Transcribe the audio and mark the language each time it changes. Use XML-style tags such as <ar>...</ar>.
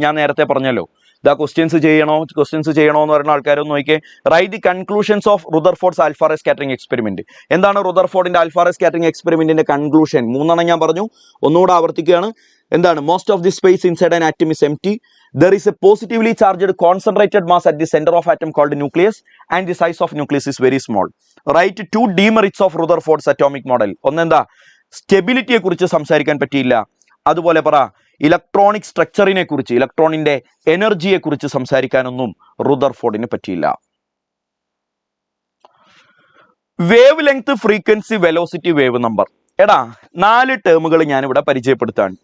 <ml>ഞാൻ നേരത്തെ പറഞ്ഞല്ലോ, ക്വസ്റ്റ്യൻസ് ചെയ്യണോ എന്ന് പറയുന്ന ആൾക്കാരൊന്ന് നോക്കിയേ.</ml> <en>Write the conclusions of Rutherford's alpha ray scattering experiment.</en> <ml>എന്താണ് റുദർഫോർഡിന്റെ ആൽഫ റേ സ്കാറ്ററിംഗ് എക്സ്പെരിമെന്റിന്റെ കൺക്ലൂഷൻ?</ml> <en>3</en> <ml>ഞാൻ പറഞ്ഞു, ഒന്നുകൂടെ ആവർത്തിക്കുകയാണ്. എന്താണ്?</ml> <en>Most of the space inside an atom is empty. There is a positively charged concentrated mass at the center of atom called nucleus, and the size of nucleus is very small. Write 2 demerits of Rutherford's atomic model.</en> <ml>ഒന്നെന്താ? സ്റ്റെബിലിറ്റിയെ കുറിച്ച് സംസാരിക്കാൻ പറ്റിയില്ല. അതുപോലെ പറ, electronic സ്ട്രക്ചറിനെ കുറിച്ച്, ഇലക്ട്രോണിന്റെ എനർജിയെ കുറിച്ച് സംസാരിക്കാനൊന്നും റുദർഫോർഡിന് പറ്റിയില്ല. Wave length, frequency, velocity, wave number. 4 ടേമുകൾ ഞാനിവിടെ പരിചയപ്പെടുത്താണ്.</ml>